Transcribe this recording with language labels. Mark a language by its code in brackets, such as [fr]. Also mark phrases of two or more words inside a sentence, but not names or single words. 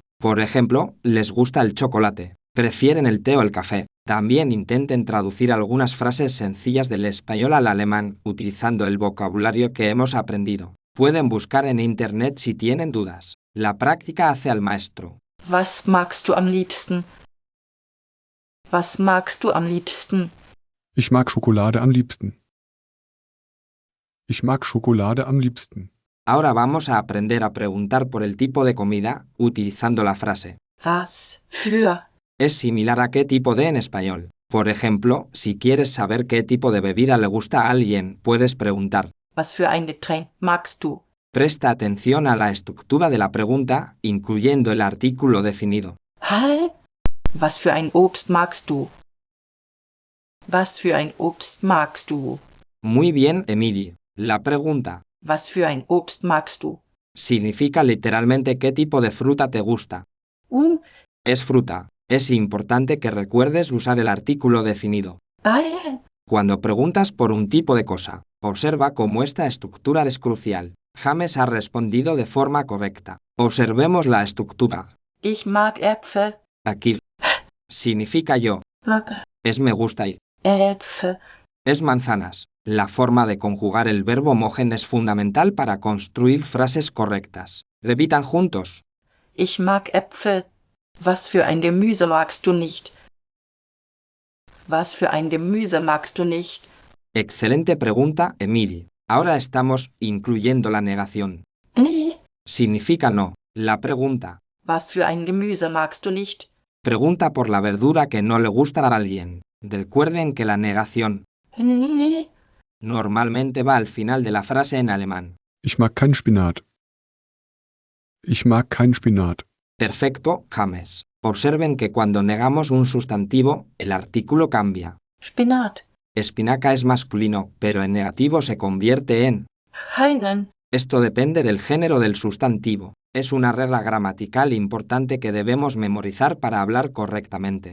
[es] Por ejemplo, ¿les gusta el chocolate? ¿Prefieren el té o el café? También intenten traducir algunas frases sencillas del español al alemán, utilizando el vocabulario que hemos aprendido. Pueden buscar en internet si tienen dudas. La práctica hace al maestro. [de] was magst du am liebsten? Was magst du am liebsten? Ich mag Schokolade am liebsten. Ich mag Schokolade am liebsten. [es] Ahora vamos a aprender a preguntar por el tipo de comida, utilizando la frase. [de] Was für? [es] Es similar a qué tipo de en español. Por ejemplo, si quieres saber qué tipo de bebida le gusta a alguien, puedes preguntar. [de] Was für ein Getränk magst du? [es] Presta atención a la estructura de la pregunta, incluyendo el artículo definido. Halt! [de] Was für ein Obst magst du? Was für ein Obst magst du? [es] Muy bien, Emily. La pregunta [de] Was für ein Obst magst du? [es] significa literalmente qué tipo de fruta te gusta. Es fruta. Es importante que recuerdes usar el artículo definido. Ein, Cuando preguntas por un tipo de cosa, observa cómo esta estructura es crucial. James ha respondido de forma correcta. Observemos la estructura. [de] ich mag Äpfel. [es] Aquí significa yo. Es me gusta y Äpfel. es manzanas. La forma de conjugar el verbo mogen es fundamental para construir frases correctas. Repitan juntos. [de] Ich mag Äpfel. Was für ein Gemüse magst du nicht? Was für ein Gemüse magst du nicht? [es] Excelente pregunta, Emily. Ahora estamos incluyendo la negación. Nee. Significa no. La pregunta. [de] Was für ein Gemüse magst du nicht? [es] Pregunta por la verdura que no le gusta a alguien. Recuerden que la negación Nee. normalmente va al final de la frase en alemán. [de] Ich mag keinen Spinat. Ich mag keinen Spinat. [es] Perfecto, James. Observen que cuando negamos un sustantivo, el artículo cambia. Spinat. Espinaca es masculino, pero en negativo se convierte en. Keinen. Esto depende del género del sustantivo. Es una regla gramatical importante que debemos memorizar para hablar correctamente.